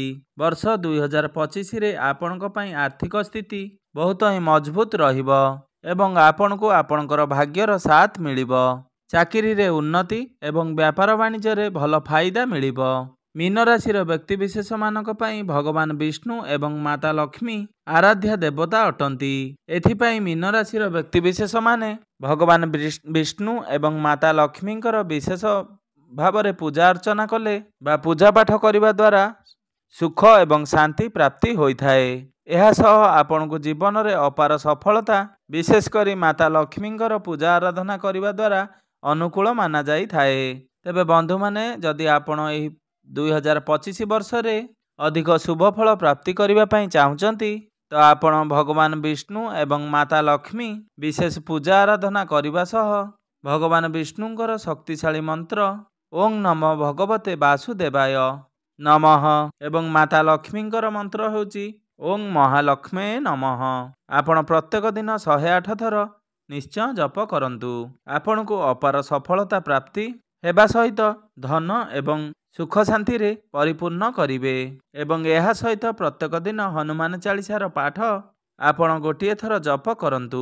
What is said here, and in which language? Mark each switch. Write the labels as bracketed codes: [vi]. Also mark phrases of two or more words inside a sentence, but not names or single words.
[or] ବର୍ଷ 2025 ରେ ଆପଣକ ପଇ ଆର୍ଥିକ ସ୍ଥିତି ବହୁତ ହିଁ ମଜବୁତ ରହିବୋ ଏବଂ ଆପଣକୋ ଆପଣକର ଭାଗ୍ୟର ସାଥ ମିଳିବୋ। ଚାକରି ରେ ଉନ୍ନତି ଏବଂ ବ୍ୟାପାର ବାଣିଜ୍ୟ ରେ ଭଲ ଫାଇଦା ମିଳିବୋ। ମୀନ ରାଶି ବ୍ୟକ୍ତି ବିଶେଷ ମାନକ ପଇ ଭଗବାନ ବିଷ୍ଣୁ ଏବଂ ମାତା ଲକ୍ଷ୍ମୀ ଆରାଧ୍ୟ ଦେବତା ଅଟନ୍ତି। ଏଥିପାଇ ମୀନ ରାଶି ବ୍ୟକ୍ତି ବିଶେଷ ମାନେ ଭଗବାନ ବିଷ୍ଣୁ ଏବଂ ମାତା ଲକ୍ଷ୍ମୀଙ୍କର ବିଶେଷ ଭାବରେ ପୂଜା ଅର୍ଚ୍ଚନା କଲେ ବା ପୂଜା ପାଠ କରିବା ଦ୍ୱାରା ସୁଖ ଏବଂ ଶାନ୍ତି ପ୍ରାପ୍ତି ହୋଇଥାଏ। ଏହା ସହ ଆପନକୁ ଜୀବନ ରେ ଅପାର ସଫଳତା ବିଶେଷ କରି ମାତା ଲକ୍ଷ୍ମୀଙ୍କର ପୂଜା ଆରାଧନା କରିବା ଦ୍ୱାରା ଅନୁକୂଳ ମାନା ଯାଇ ଥାଏ। ତେବେ ବନ୍ଧୁ ମାନେ ଯଦି ଆପଣ ଏହି 2025 ବର୍ଷ ରେ ଅଧିକ ଶୁଭ ଫଳ ପ୍ରାପ୍ତି କରିବା ପଇ ଚାହୁଚନ୍ତି ତୋ ଆପଣ ଭଗବାନ ବିଷ୍ଣୁ ଏବଂ ମାତା ଲକ୍ଷ୍ମୀ ବିଶେଷ ପୂଜା ଆରାଧନା କରିବା ସହ ଭଗବାନ ବିଷ୍ଣୁଙ୍କର ଶକ୍ତିଶାଳୀ ମନ୍ତ୍ର [sa] ओं नमो भगवते वासुदेवाय नमः [or] ଏବଂ ମାତା ଲକ୍ଷ୍ମୀଙ୍କର ମନ୍ତ୍ର ହୋଚି [sa] ओं महालक्ष्मे नमः [or] ଆପଣ ପ୍ରତ୍ୟେକ ଦିନ 108 ଥର ନିଶ୍ଚୟ ଜପ କରନ୍ତୁ। ଆପଣ କୋ ଅପାର ସଫଳତା ପ୍ରାପ୍ତି ହେବା ସହିତ ଧନ ଏବଂ ସୁଖ ଶାନ୍ତି ରେ ପରିପୂର୍ଣ୍ଣ କରିବେ ଏବଂ ଏହା ସହିତ ପ୍ରତ୍ୟେକ ଦିନ ହନୁମାନ ଚାଳିଶାର ପାଠ ଆପଣ ଗୋଟିଏ ଥର ଜପ କରନ୍ତୁ।